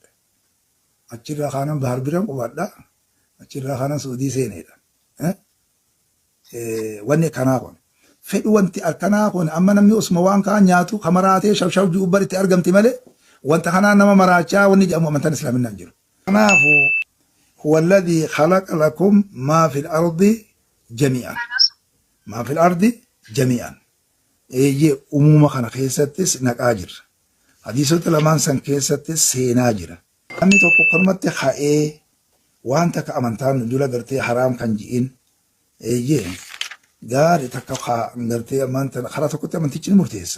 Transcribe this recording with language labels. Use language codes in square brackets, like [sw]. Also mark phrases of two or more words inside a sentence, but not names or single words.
[om] Achirraa kanan bahar biran qubadha. Achirraa kanan suudii seenedha. Wanni kanaa kun. Fedhu wanti akkanaa kun amma namni osuma waan kaan nyaatu kamaraatee shawshaw ji'u baritti argamti malee wanta kanaa nama maraachaa wanni jedhamu amantaan islaaminaan jiru. [ar] Kanaafuu هو الذي خلق لكم ما في الأرض جميعا. ما في الأرض جميعا. [om] Eeyyee uumama kana keessattis naqaa jirra. Hadiisota lamaan san keessattis seenaa jira. Namni tokko kanumatti ka'ee waan takka amantaan dura gartee haraam kan ji'in eeyyee gaarii takka gartee amantaan karaa tokkotti amantichi ni murteessa.